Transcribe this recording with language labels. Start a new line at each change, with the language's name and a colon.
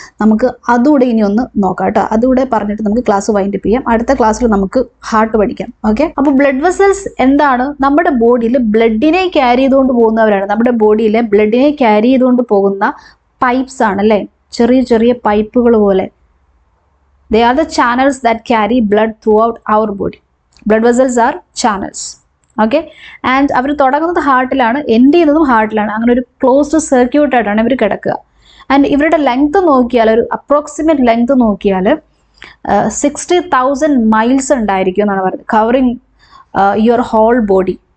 Malayalam: നമുക്ക് അതുകൂടെ ഇനി ഒന്ന് നോക്കാം കേട്ടോ. അതുകൂടെ പറഞ്ഞിട്ട് നമുക്ക് ക്ലാസ് വൈൻഡപ്പ് ചെയ്യാം. അടുത്ത ക്ലാസ്സിൽ നമുക്ക് ഹാർട്ട് പഠിക്കാം. ഓക്കെ, അപ്പോൾ ബ്ലഡ് വെസൽസ് എന്താണ്? നമ്മുടെ ബോഡിയിൽ ബ്ലഡിനെ ക്യാരി ചെയ്തുകൊണ്ട് പോകുന്നവരാണ്. നമ്മുടെ ബോഡിയിലെ ബ്ലഡിനെ ക്യാരി ചെയ്തുകൊണ്ട് പോകുന്ന പൈപ്സ് ആണ് അല്ലേ, ചെറിയ പൈപ്പുകൾ പോലെ.
English: They are the channels that carry blood throughout our body. Blood vessels are channels.
Malayalam: Okay, and അവർ തുടങ്ങുന്നത് ഹാർട്ടിലാണ്, എൻഡ് ചെയ്യുന്നതും ഹാർട്ടിലാണ്. അങ്ങനെ ഒരു ക്ലോസ്ഡ് സർക്യൂട്ട് ആയിട്ടാണ് ഇവർ കിടക്കുക. ആൻഡ് ഇവരുടെ ലെങ്ത് നോക്കിയാൽ, ഒരു അപ്രോക്സിമേറ്റ് ലെങ്ത് നോക്കിയാൽ 60,000 മൈൽസ് ഉണ്ടായിരിക്കും എന്നാണ് പറയുന്നത്,
English: Covering your whole body.